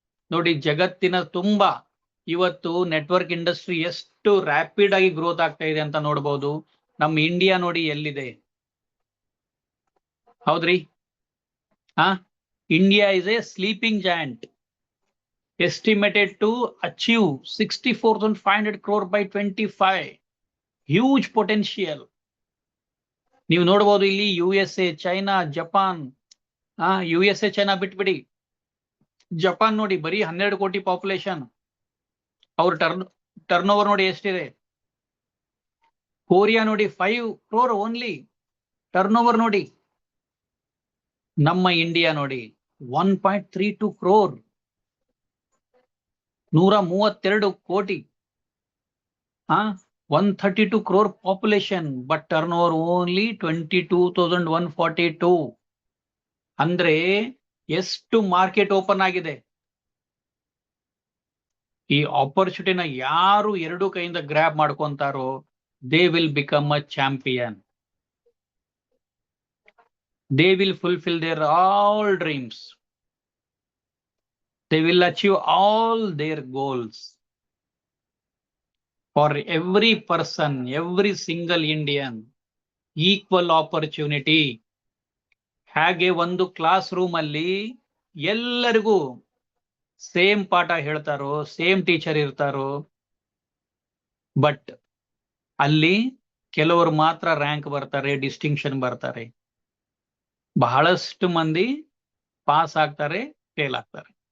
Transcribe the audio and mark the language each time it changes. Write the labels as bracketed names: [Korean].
[Kannada] ನೋಡಿ ಜಗತ್ತಿನ ತುಂಬಾ ಇವತ್ತು ನೆಟ್ವರ್ಕ್ ಇಂಡಸ್ಟ್ರಿ ಎಷ್ಟು ರ್ಯಾಪಿಡ್ ಆಗಿ ಗ್ರೋತ್ ಆಗ್ತಾ ಇದೆ ಅಂತ ನೋಡ್ಬೋದು. ನಮ್ಮ ಇಂಡಿಯಾ ನೋಡಿ ಎಲ್ಲಿದೆ, ಹೌದ್ರಿ? [English] India is a sleeping giant. estimated to achieve 64,500 crore by 25. Huge potential. [Kannada] ನೀವು ನೋಡಬಹುದು ಇಲ್ಲಿ USA, China, Japan, USA China ಬಿಟ್ಬಿಡಿ, ಜಪಾನ್ ನೋಡಿ ಬರೀ 12 ಕೋಟಿ ಪಾಪ್ಯುಲೇಷನ್, ಅವ್ರ ಟರ್ನ್ ಓವರ್ ನೋಡಿ ಎಷ್ಟಿದೆ. ಕೊರಿಯಾ ನೋಡಿ 5 crore ಓನ್ಲಿ ಟರ್ನ್ ಓವರ್ ನೋಡಿ. ನಮ್ಮ ಇಂಡಿಯಾ ನೋಡಿ [English] 1.32 crore, 132 ಕೋಟಿ, 132 crore population, but turnover only 22,142. [Kannada] ಅಂದ್ರೆ ಎಷ್ಟು ಮಾರ್ಕೆಟ್ ಓಪನ್ ಆಗಿದೆ. ಈ ಆಪರ್ಚುನಿಟಿನ ಯಾರು ಎರಡು ಕೈಯಿಂದ grab ಮಾಡ್ಕೊಂತಾರೋ [English] they will become a champion. They will fulfill their all dreams. They will achieve all their goals. For every person, every single Indian, equal opportunity. [Kannada] ಹಾಗೆ ಒಂದು class room ಅಲ್ಲಿ ಎಲ್ಲರಿಗೂ ಸೇಮ್ ಪಾಠ ಹೇಳ್ತಾರೋ, ಸೇಮ್ ಟೀಚರ್ ಇರ್ತಾರೋ, but ಅಲ್ಲಿ ಕೆಲವರು ಮಾತ್ರ ರ್ಯಾಂಕ್ ಬರ್ತಾರೆ, ಡಿಸ್ಟಿಂಕ್ಷನ್ ಬರ್ತಾರೆ, ಬಹಳಷ್ಟು ಮಂದಿ ಪಾಸ್ ಆಗ್ತಾರೆ, ಫೇಲ್ ಆಗ್ತಾರೆ.